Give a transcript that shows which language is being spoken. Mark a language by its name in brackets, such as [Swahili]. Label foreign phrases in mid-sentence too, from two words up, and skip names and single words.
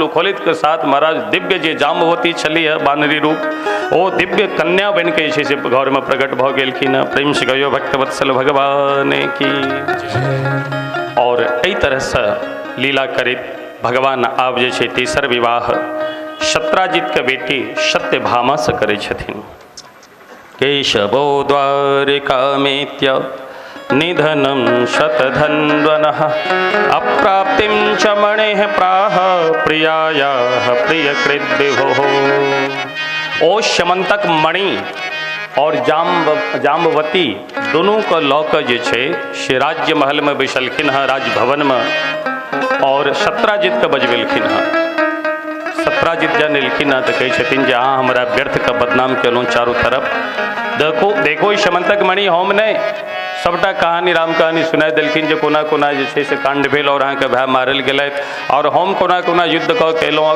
[Maithili] खोलित के साथ महाराज दिव्य जे जाम्बवती छली है बानरी रूप, ओ दिव्य कन्या बन के से घर में प्रकट भ गेलखिन। प्रेम से गयो भक्तवत्सल भगवान की। और एहि तरह से लीला करैत भगवान आब जे छै तेसर विवाह सत्राजित के बेटी सत्यभामा से करै छथिन। [Sanskrit] केशवो द्वारिकामेत्य निधनं शतधन्वनः अप्राप्तिं च मणेः प्राह प्रियायाः प्रियकृत विभोः। [Maithili] ओ समंतक मणि और जाम्बवती दोनों को लऽ कऽ जे छै से राज्य महल में बैसलखिन हँ, राजभवन में, और सत्राजित के बजबेलखिन हँ। सत्राजित जन एलखिन हँ तो कहै छथिन जे अहाँ हमरा व्यर्थ के बदनाम केलहुँ चारू तरफ। देखो देखो समंतक मणि हम नहीं, सबटा कहानी राम कहानी सुना देलखिन जे कोना कोना जे छै से कांड भेल और अहाँके भाय मारल गेलथि और हम कोना कोना युद्ध कऽ केलहुँ।